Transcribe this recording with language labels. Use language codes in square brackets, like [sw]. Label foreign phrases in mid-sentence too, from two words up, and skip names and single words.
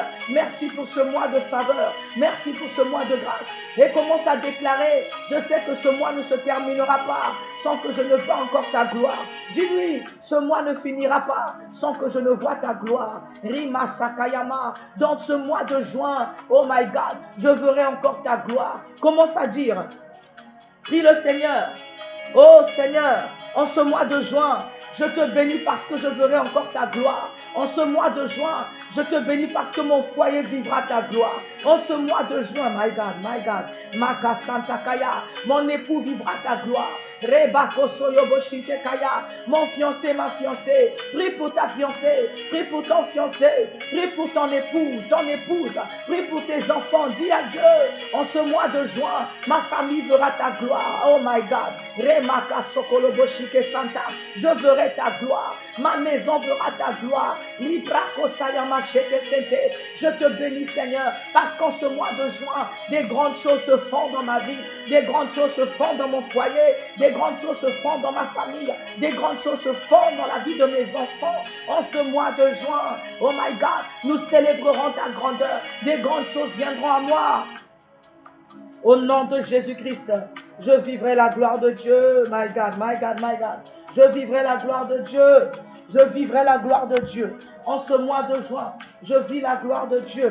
[fr] Merci pour ce mois de faveur. Merci pour ce mois de grâce. Et commence à déclarer, je sais que ce mois ne se terminera pas sans que je ne vois encore ta gloire. Dis-lui, ce mois ne finira pas sans que je ne vois ta gloire. Rima Sakayama, dans ce mois de juin, [en] oh my God, [fr] je verrai encore ta gloire. Commence à dire, prie le Seigneur, oh Seigneur, en ce mois de juin, je te bénis parce que je verrai encore ta gloire. En ce mois de juin, je te bénis parce que mon foyer vivra ta gloire. En ce mois de juin, [en] my God, Maka Santa Kaya, [fr] mon époux vivra ta gloire. Rebako Soyobo Shinte Kaya, mon fiancé, ma fiancée, prie pour ta fiancée, prie pour ton fiancé, prie pour ton époux, ton épouse, prie pour tes enfants. Dis à Dieu, en ce mois de juin, ma famille verra ta gloire. [en] Oh my God, Remaka Sokolobo Shike Santa, [fr] je verrai ta gloire, ma maison verra ta gloire. Librako Sayama Sheke Sente, je te bénis Seigneur, parce qu'en ce mois de juin, des grandes choses se font dans ma vie, des grandes choses se font dans mon foyer, des grandes choses se font dans ma famille, des grandes choses se font dans la vie de mes enfants. En ce mois de juin, [en] oh my God, [fr] nous célébrerons ta grandeur, des grandes choses viendront à moi. Au nom de Jésus-Christ, je vivrai la gloire de Dieu. [en] My God, my God, my God. [fr] Je vivrai la gloire de Dieu. Je vivrai la gloire de Dieu. En ce mois de juin, je vis la gloire de Dieu.